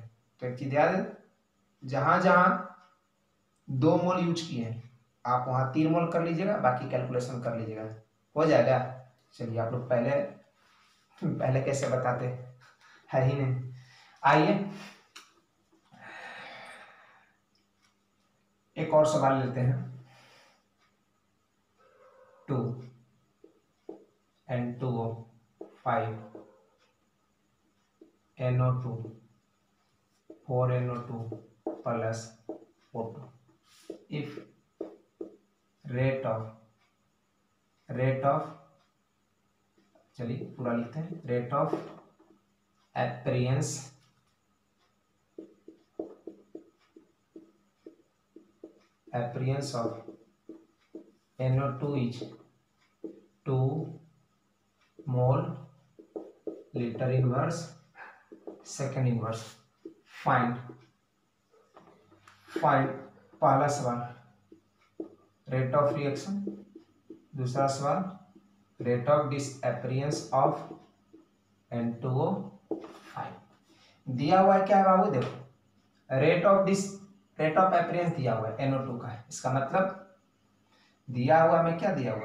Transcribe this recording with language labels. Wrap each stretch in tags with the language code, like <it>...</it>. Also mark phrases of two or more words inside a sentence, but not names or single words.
<hi>तो एक चीज याद है, जहां जहां 2 मोल यूज किए हैं आप वहां 3 मोल कर लीजिएगा, बाकी कैलकुलेशन कर लीजिएगा, हो जाएगा। चलिए आप लोग पहले कैसे बताते है ही नहीं। आइए एक और सवाल लेते हैं, 2 N2O 5</hi> <en>NO2 4NO2 plus O2 if rate of</en> <hi>चलिए पूरा लिखते हैं,</hi> <en>rate of appearance of NO2 is 2 mole liter inverse second inverse। फाइंड</en> <hi>पहला सवाल</hi> <en>rate of reaction,</en> <hi>दूसरा सवाल</hi> <en>rate of disappearance of N2O 5।</en> <hi>दिया हुआ है क्या बाबू, देखो</hi> <en>rate of appearance</en> <hi>दिया हुआ है NO2 का, इसका मतलब दिया हुआ में क्या दिया हुआ</hi>